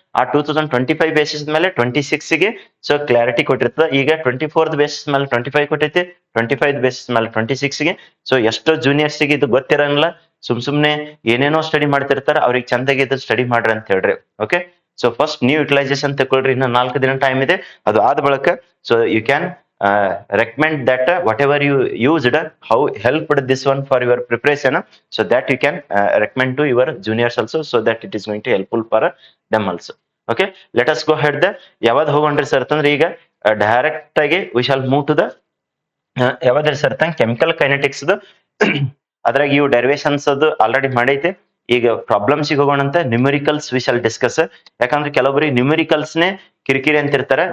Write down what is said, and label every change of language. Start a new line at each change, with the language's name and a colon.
Kannada: ಆ 2025 ಬೇಸಿಸ್ ಮೇಲೆ 26 ಗೆ ಸೊ ಕ್ಲಾರಿಟಿ ಕೊಟ್ಟಿರ್ತದ. ಈಗ 24th ಬೇಸಿಸ್ ಮೇಲೆ 25 ಕೊಟ್ಟೈತಿ, 25 ಬೇಸಿಸ್ ಮೇಲೆ 26 ಗೆ. ಸೊ ಎಷ್ಟೋ ಜೂನಿಯರ್ಸ್ ಗೆ ಇದು ಗೊತ್ತಿರಂಗಿಲ್ಲ, ಸುಮ್ನೆ ಏನೇನೋ ಸ್ಟಡಿ ಮಾಡ್ತಿರ್ತಾರ. ಅವ್ರಿಗೆ ಚಂದಾಗಿ ಇದು ಸ್ಟಡಿ ಮಾಡ್ರಿ ಅಂತ ಹೇಳ್ರಿ. ಓಕೆ, ಸೊ ಫಸ್ಟ್ ನೀವು ಯುಟಿಲೈಸೇಷನ್ ತಗೊಳ್ರಿ. ಇನ್ನು 4 ದಿನ ಟೈಮ್ ಇದೆ. ಅದು ಆದ ಬಳಿಕ
English: So you can recommend that whatever you used, how helped this one for your preparation, so that you can recommend to your juniors also, so that it is going to helpful for them also. Okay, let us go ahead.
Kannada: ಯಾವ್ದು ಹೋಗೋಣ್ರಿ sir ಅಂತಂದ್ರೆ ಈಗ direct ಆಗಿ
English: we shall move to the
Kannada: ಯಾವ್ದ್ರಿ sir ಅಂತ chemical kinetics. ಅದ್ರಾಗ ಇವು derivations ಅದು already ಮಾಡೈತೆ. ಈಗ problems ಹೋಗೋಣ ಅಂತ.
English: Numericals we shall discuss.
Kannada: ಯಾಕಂದ್ರೆ ಕೆಲವೊಬ್ಬರಿಗೆ ನ್ಯೂಮರಿಕಲ್ಸ್ ನೇ ಕಿರಿಕಿರಿ ಅಂತಿರ್ತಾರೆ.